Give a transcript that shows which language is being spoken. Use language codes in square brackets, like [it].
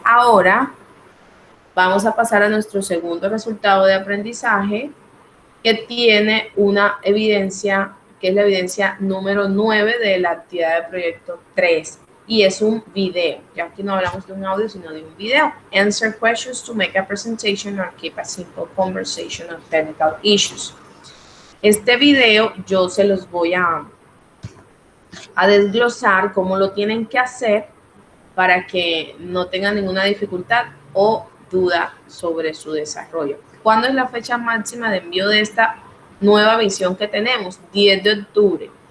[es] Ahora vamos a pasar a nuestro segundo resultado de aprendizaje, que tiene una evidencia, que es la evidencia número 9 de la actividad de proyecto 3. Y es un video. Ya aquí no hablamos de un audio, sino de un video. [en] Answer questions to make a presentation or keep a simple conversation on technical issues. [es] Este video yo se los voy a desglosar cómo lo tienen que hacer para que no tengan ninguna dificultad o duda sobre su desarrollo. ¿Cuándo es la fecha máxima de envío de esta nueva visión que tenemos? 10 de octubre.